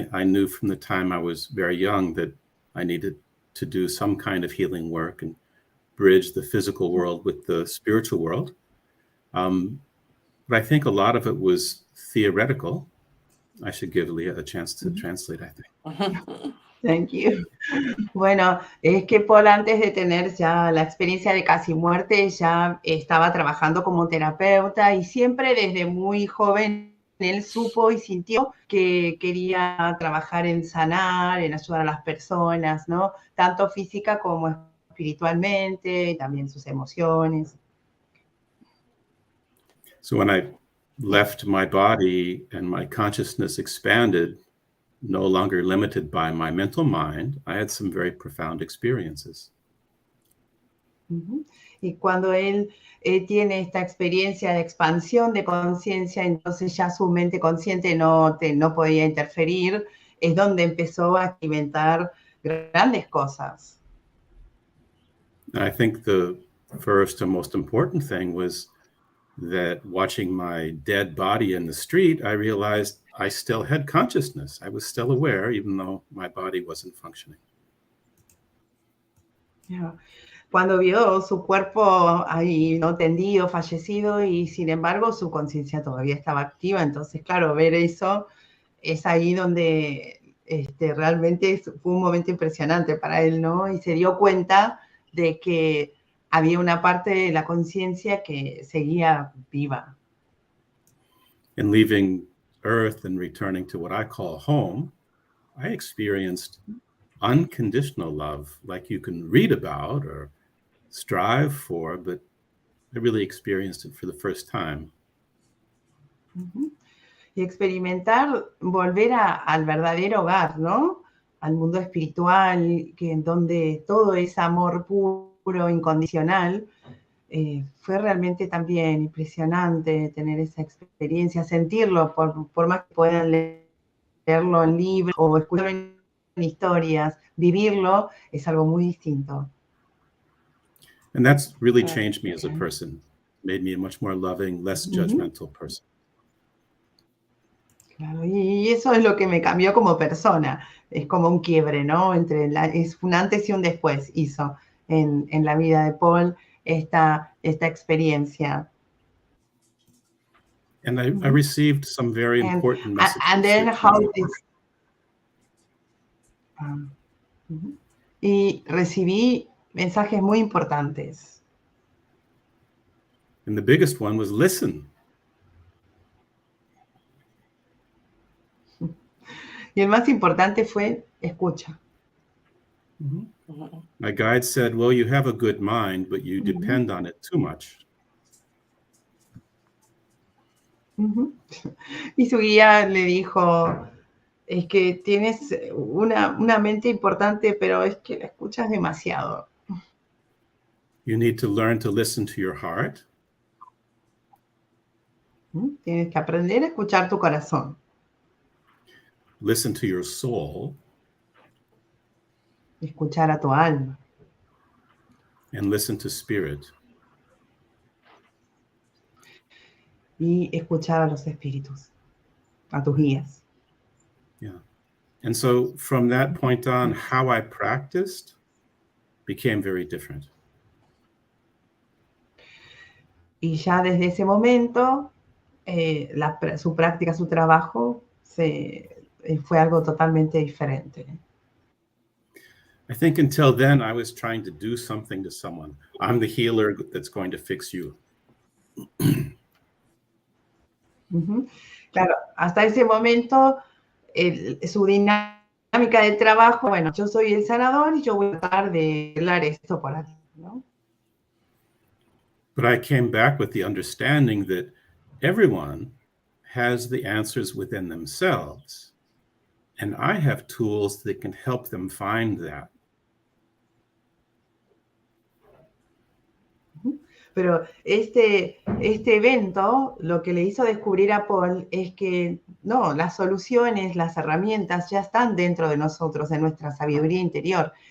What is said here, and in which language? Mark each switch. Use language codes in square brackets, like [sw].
[en] I knew from the time I was very young that I needed to do some kind of healing work and bridge the physical world with the spiritual world. But I think a lot of it was theoretical. I should give Lía a chance to translate, I think. Thank you. [es] Bueno, es que Paul, antes de tener ya la experiencia de casi muerte, ya estaba trabajando como terapeuta y siempre desde muy joven él supo y sintió que quería trabajar en sanar, en ayudar a las personas, ¿no? Tanto física como espiritualmente, y también sus emociones. [en] So when I left my body and my consciousness expanded, no longer limited by my mental mind, I had some very profound experiences. [es] Y cuando él tiene esta experiencia de expansión de conciencia, entonces ya su mente consciente no podía interferir, es donde empezó a experimentar grandes cosas. [en] I think the first and most important thing was that watching my dead body in the street, I realized I still had consciousness. I was still aware, even though my body wasn't functioning. Yeah. [es] Cuando vio su cuerpo ahí, ¿no? Tendido, fallecido, y sin embargo su conciencia todavía estaba activa. Entonces, claro, ver eso es ahí donde realmente fue un momento impresionante para él, ¿no? Y se dio cuenta de que había una parte de la conciencia que seguía viva. [en] In leaving Earth and returning to what I call home, I experienced unconditional love, like you can read about or strive for, but I really experienced it for the first time. [es] Y experimentar volver al verdadero hogar, ¿no? al mundo espiritual, en donde todo es amor puro, incondicional. Fue realmente también impresionante tener esa experiencia, sentirlo, por más que puedan leerlo en libros o escucharlo en historias, vivirlo es algo muy distinto. [en] And that's really changed me as a person, made me a much more loving, less judgmental person. [es] Claro, y eso es lo que me cambió como persona. Es como un quiebre, ¿no? Es un antes y un después hizo en la vida de Paul esta experiencia. [en] And I received some very important messages. And then how this, [es] y recibí mensajes muy importantes. [en] And the biggest one was listen. [es] Y el más importante fue escucha. [en] My guide said, well, you have a good mind, but you depend on it too much. [es] Y su guía le dijo, es que tienes una mente importante, pero es que la escuchas demasiado. [en] You need to learn to listen to your heart. [es] Tienes que aprender a escuchar tu corazón. [en] Listen to your soul. [es] Escuchar a tu alma. [en] And listen to spirit. [es] Y escuchar a los espíritus, a tus guías. Yeah. [en] And so from that point on, how I practiced became very different. [es] Y ya desde ese momento, su práctica, su trabajo, fue algo totalmente diferente. [en] I think until then, I was trying to do something to someone. I'm the healer that's going to fix you. [es] Claro, hasta ese momento, su dinámica de trabajo, bueno, yo soy el sanador y yo voy a tratar de arreglar esto por aquí, ¿no? [en] But I came back with the understanding that everyone has the answers within themselves, and I have tools that can help them find that. [es] Pero este evento lo que le hizo descubrir a Paul es que no, las soluciones, las herramientas ya están dentro de nosotros, de nuestra sabiduría interior.